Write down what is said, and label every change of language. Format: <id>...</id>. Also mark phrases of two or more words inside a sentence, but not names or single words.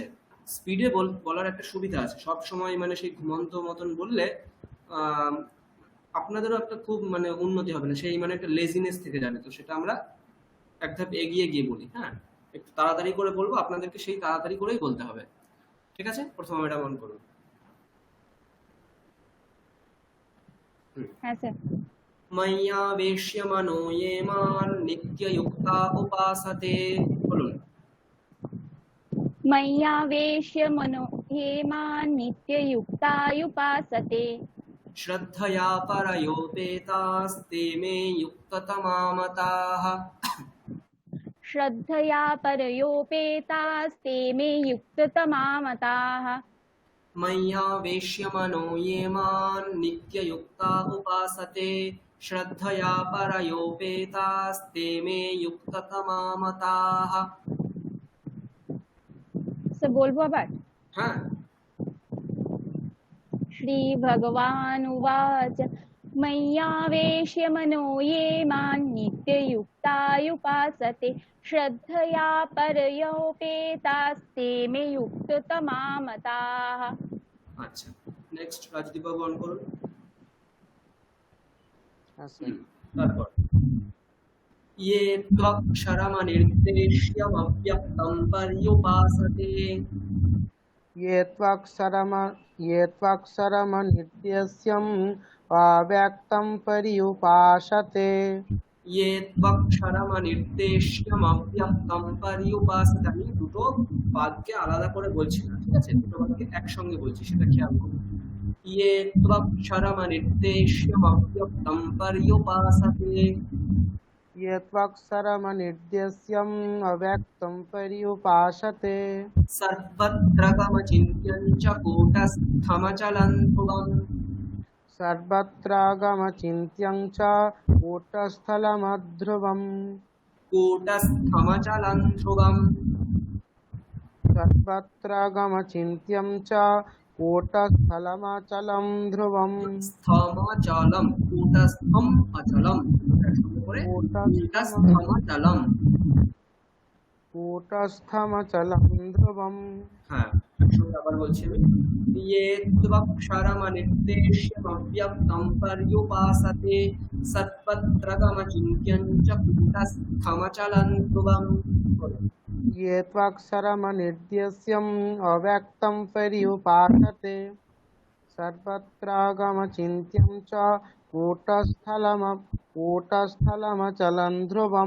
<bn>স্পিডে বলার একটা সুবিধা আছে, সব সময় মানে সেই ঘুমন্ত মতন বললে আপনাদেরও একটা খুব মানে উন্নতি হবে না, সেই মানে একটা লেজিনেস থেকে যাবে। তো সেটা আমরা এক ধাপ এগিয়ে গিয়ে বলি। হ্যাঁ, একটু তাড়াতাড়ি করে বলবো, আপনাদেরকে সেই তাড়াতাড়ি করেই বলতে হবে, ঠিক আছে? প্রথম এটা মন করুন। হ্যাঁ স্যার।</bn> <sa>मय्यावेश्य मनो ये मां नित्ययुक्ता उपासते।</sa> <bn>बोलून।</bn> <sa>मय्यावेश्य मनो ये मान् नित्ययुक्तायुपासते श्रद्धया परयोपेतास्ते मे युक्ततमा मताः। श्रद्धया परयोपेतास्ते मे युक्ततमा मताः मय्यावेश्य मनो ये मां नित्ययुक्ता उपासते श्रद्धया परयोपेतास्ते मे युक्ततमा मताः।</sa> <bn>সব বলবো আবার। हाँ।</bn> <sa>श्री भगवान उवाच मय्यावेश्य मनो ये मान् नित्ययुक्तायुपासते श्रद्धया परयोपेतास्ते मे युक्ततमा मताः।</sa> <bn>আচ্ছা, নেক্সট রাজদীপ বাবু অন করো। হ্যাঁ স্যার।</bn> <sa>তারপর ये त्वक्षरमनिर्देश्यमव्यक्तं पर्युपासते। ये त्वक्षरमनिर्देश्यम् अव्यक्तं पर्युपासते। ये त्वक्षरमनिर्देश्यमव्यक्तं पर्युपासते।</sa> <bn>আমি দুটো বাক্যে আলাদা করে বলছি না, ঠিক আছে? দুটো বাক্যে একসঙ্গে বলছি, সেটা খেয়াল করুন।</bn> <sa>ये त्वक्षरमनिर्देश्यमव्यक्तं पर्युपासते ये त्वक्षरमनिर्देश्यम् अव्यक्तं पर्युपासते सर्वत्र गमचिन्त्यं च कूटस्थमचलं ध्रुवम् सर्वत्रागमचिन्त्यं च कूटस्थलमध्रुवम् कूटस्थमचलं ध्रुवम् सर्वत्रागमचिन्त्यं च कूटस्थलमचलं ध्रुवम् स्थमचलम कूटस्थम अचलम করে কূটস্থমচলম कूटस्थमचलं ध्रुवम्</sa> <bn>হ্যাঁ একসঙ্গে আবার বলছি আমি</bn> <sa>ये त्वक्षरमनिर्देश्यमव्यक्तं पर्युपासते सत्पत्रगमचिन्त्यं च कूटस्थमचलं ध्रुवम् ये त्वक्षरमनिर्देश्यम् अव्यक्तं पर्युपासते सर्वत्रागमचिन्त्यं च कूटस्थलमचलं ध्रुवम्</sa>